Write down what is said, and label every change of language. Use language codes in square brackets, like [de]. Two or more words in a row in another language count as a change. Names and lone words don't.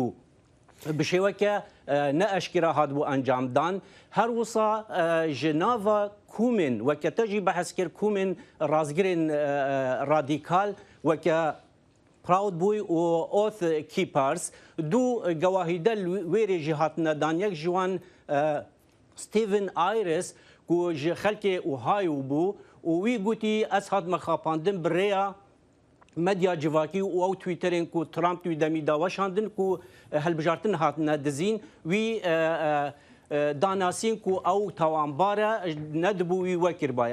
[ku] Bi şêweke ne eşkira hatbû encamdan her wisa ji nava komên weke te jî behes kir komên razgirên radîkal weke Proud Boy û Oath Keepers du gewahîde wêrê jî hatine dan yek ji wan ستیڤن ئایرس و ji xelkê Ohio bû û wî gotî ez hat me xapandin bi rêya medya civakî û ew Twitterên ku Trump wî demî da weşandin ku hilbijartin hatine dizîn wî danasîn ku ew tawanbar e nedibû wî wekirbaye.